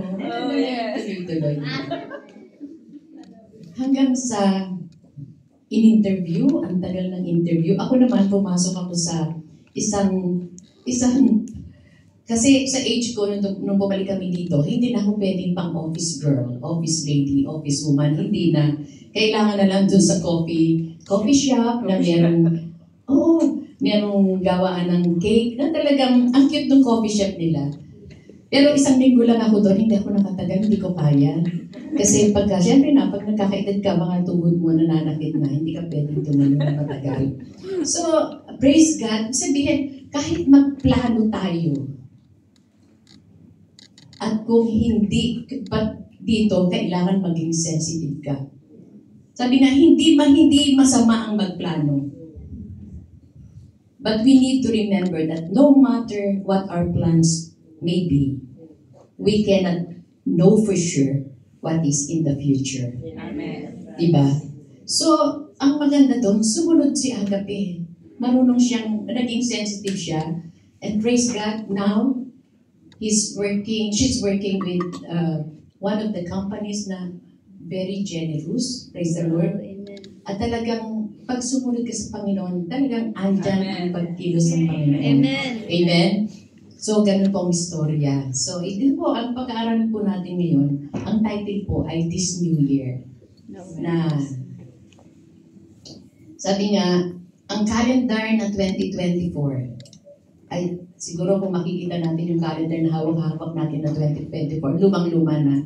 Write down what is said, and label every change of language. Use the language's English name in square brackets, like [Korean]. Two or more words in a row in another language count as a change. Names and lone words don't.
[Filipino] Tuloy-tuloy. Hanggang sa in-interview, ang tagal ng interview. Ako naman, pumasok ako sa isang kasi sa age ko, nung bumalik kami dito, hindi na ako pwedeng pang [English] office girl, office lady, office woman. [Filipino] Hindi na. Kailangan na lang dun sa [English] coffee shop [Filipino] na merong gawaan ng cake na talagang ang cute ng [English] coffee shop [Filipino] nila. Pero isang linggo lang ako doon, hindi ako nakatagal, hindi ko kaya. Kasi syempre na, pag nagkakaedad ka, mga tuhod mo nananakit na, hindi ka pwedeng tumayo na matagal. [English] So, praise God. [Filipino] Sabihin, kahit magplano tayo, at kung hindi, dito, kailangan maging sensitive ka. Sabi nga, hindi masama ang magplano. [English] But we need to remember that no matter what our plans may be, we cannot know for sure what is in the future. Amen. [Filipino] Diba? So, ang maganda doon, sumunod si Agape. Marunong naging sensitive siya. [English] And praise God, now, she's working with one of the companies na very generous. Praise the Lord. [Filipino] At talagang, pag sumunod ka sa Panginoon, talagang andyan ang pagkilos ng Panginoon. [English] Amen. Amen. [Filipino] So, ganun po ang istorya. So, ito po, ang pag-aaral po natin ngayon, ang title po ay [English] This New Year. [Filipino] Na, sabi nga, ang calendar na 2024, ay siguro kung makikita natin yung calendar na hawak-hawak natin na 2024, lumang-luma na.